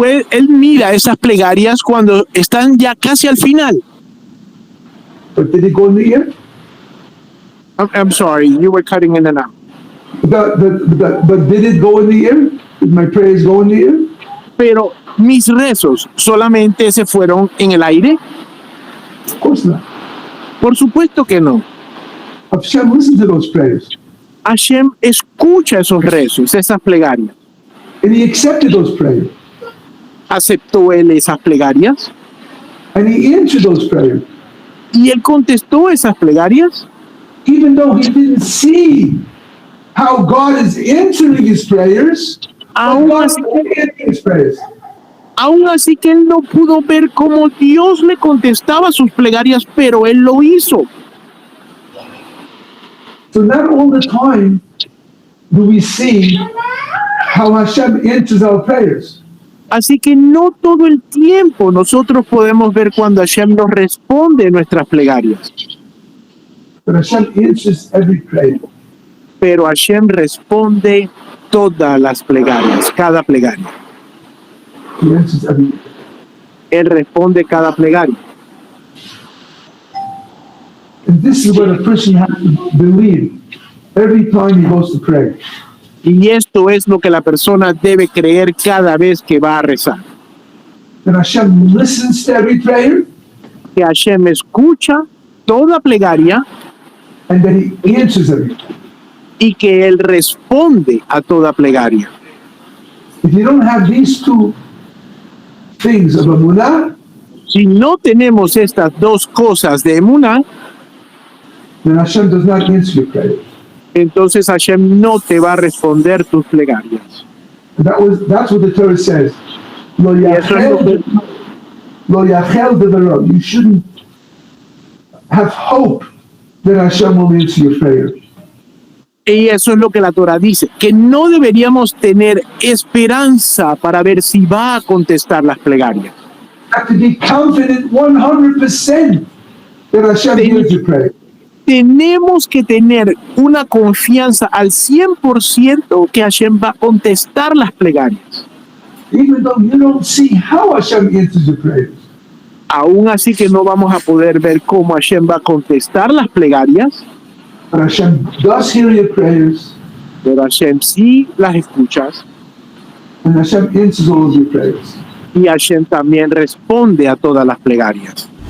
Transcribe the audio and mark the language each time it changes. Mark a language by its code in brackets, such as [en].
[es] Él mira esas plegarias cuando están ya casi al final. [en] But did it go in the air? I'm sorry, you were cutting in and out. But did it go in the air? Did my prayers go in the air? [es] Pero mis rezos solamente se fueron en el aire. [en] Of course not. [es] Por supuesto que no. [en] Hashem listened to those prayers. [es] Hashem escucha esos rezos, esas plegarias. [en] And he accepted those prayers. [es] Aceptó él esas plegarias [en] And he answered those prayers. [es] y él contestó esas plegarias, [en] Even though he didn't see how God is answering his prayers, [es] Aún [en] but God [es] así- [en] is answering his prayers. [es] aún así que él no pudo ver cómo Dios le contestaba sus plegarias, pero él lo hizo. [en] So not all the time do we see how Hashem answers our prayers. [es] Así que no todo el tiempo nosotros podemos ver cuando Hashem nos responde nuestras plegarias, [en] But Hashem answers every prayer. [es] pero Hashem responde todas las plegarias, cada plegaria. [en] He answers every prayer. [es] Él responde cada plegaria. [en] And this is what a person has to believe every time he goes to pray. [es] Y esto es lo que la persona debe creer cada vez que va a rezar. [en] That Hashem listens to every prayer [es] Que Hashem escucha toda plegaria [en] and that he answers every prayer. [es] y que Él responde a toda plegaria. [en] If you don't have these two things of Amunah, [es] Si no tenemos estas dos cosas de Emuná, [en] then Hashem does not answer your prayer. [es] entonces Hashem no te va a responder tus plegarias. [en] That's what the Torah says. Lo [es] Y eso es lo que, [he] yachel Lo yachel devaro. [en] You shouldn't have hope that Hashem will answer your prayer. [es] Y eso es lo que la Torah dice, que no deberíamos tener esperanza para ver si va a contestar las plegarias. [en] You have to be confident 100% that Hashem hears your prayer. [es] Tenemos que tener una confianza al 100% que Hashem va a contestar las plegarias. [en] Even though you don't see how Hashem answers your prayers. [es] Aún así que no vamos a poder ver cómo Hashem va a contestar las plegarias, [en] But Hashem does hear your prayers, [es] pero Hashem sí las escucha [en] and Hashem answers all of your prayers. [es] y Hashem también responde a todas las plegarias.